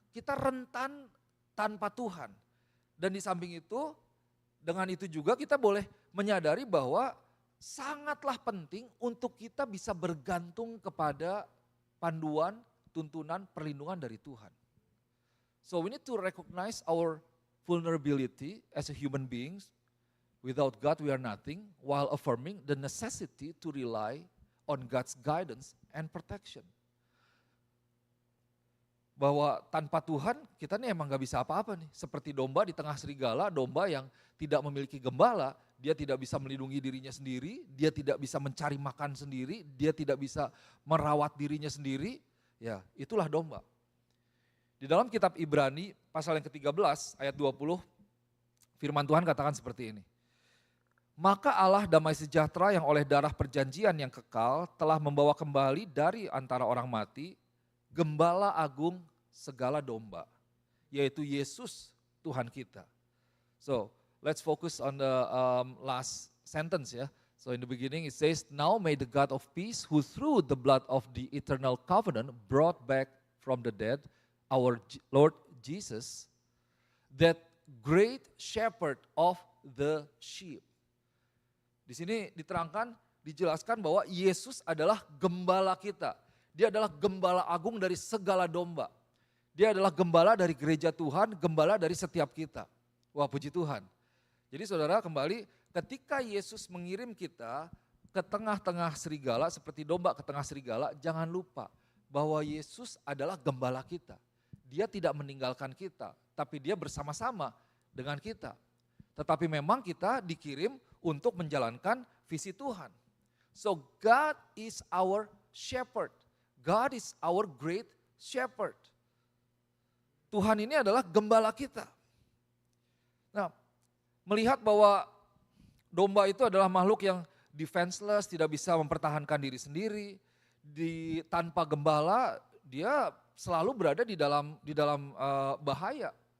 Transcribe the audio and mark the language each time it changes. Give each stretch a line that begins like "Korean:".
Indonesian: Kita rentan tanpa Tuhan. Dan di samping itu, dengan itu juga kita boleh menyadari bahwa sangatlah penting untuk kita bisa bergantung kepada panduan, tuntunan, perlindungan dari Tuhan.
English: So we need to recognize our vulnerability as a human beings. Without God we are nothing, while affirming the necessity to rely on God's guidance and protection.
Indonesian: Bahwa tanpa Tuhan kita nih emang gak bisa apa-apa nih. Seperti domba di tengah serigala, domba yang tidak memiliki gembala, dia tidak bisa melindungi dirinya sendiri, dia tidak bisa mencari makan sendiri, dia tidak bisa merawat dirinya sendiri, ya itulah domba. Di dalam kitab Ibrani pasal yang ke-13 ayat 20, firman Tuhan katakan seperti ini. Maka Allah damai sejahtera yang oleh darah perjanjian yang kekal telah membawa kembali dari antara orang mati Gembala agung segala domba, yaitu Yesus Tuhan kita.
English: So let's focus on the last sentence ya. So in the beginning it says, now may the God of peace who through the blood of the eternal covenant brought back from the dead our Lord Jesus, that great shepherd of the sheep.
Indonesian: Di sini diterangkan, dijelaskan bahwa Yesus adalah gembala kita. Dia adalah gembala agung dari segala domba. Dia adalah gembala dari gereja Tuhan, gembala dari setiap kita. Wah, puji Tuhan. Jadi saudara kembali, ketika Yesus mengirim kita ke tengah-tengah serigala, seperti domba ke tengah serigala, jangan lupa bahwa Yesus adalah gembala kita. Dia tidak meninggalkan kita, tapi dia bersama-sama dengan kita. Tetapi memang kita dikirim untuk menjalankan visi Tuhan.
English: So God is our shepherd. God is our great shepherd.
Indonesian: Tuhan ini adalah gembala kita. Nah, melihat bahwa domba itu adalah makhluk yang defenseless, tidak bisa mempertahankan diri sendiri, tanpa gembala dia selalu berada di dalam bahaya.